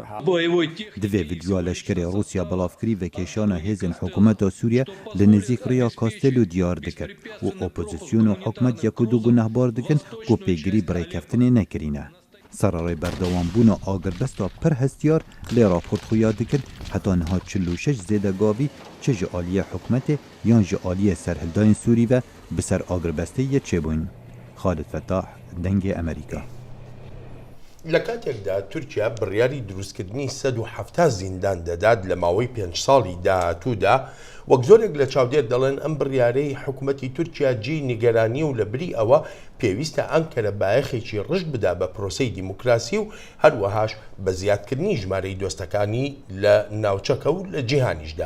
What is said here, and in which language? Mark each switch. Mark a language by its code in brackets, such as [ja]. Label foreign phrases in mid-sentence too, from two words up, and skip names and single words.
[ku] Di vê vîdyoya leşkerê Rûsya belavkirî ve kêşana hêzên hikûmeta Sûriye li nêzik rêya Kastelû diyar dikir û opozisyûn û hikûmet yek û du gunehbar dikin ku pêgirî bi rêkeftinê nekirîne. Serarê berdewambûna agirbesta pir hestiyar lê raportxuya dikin heta niha 46 zêdegavî çi ji aliyê hikûmetê yan ji aliyê serhildayên Sûrî ve bi ser agirbestê yê çêbûn. Xalid Fettah, dengê Amerîka. [ckb] لە کاتێکدا تورکیا بڕیاری دروستکردنی 170 زیندان دەدات لە ماوەی 5 ساڵی داهاتوودا وەک زۆرێک لە چاودێر دەڵێن ئەم بڕیارەی حکوومەتی تورکیا جێی نیگەرانی و لە بری ئەوە پێویستە ئەنکەرە بایەخێکی ڕشت بدا بە پرۆسەی دیموکراسی و هەروەهاش بە زیادکردنی ژمارەی دۆستەکانی لە ناوچەکە و لە جیهانیشدا.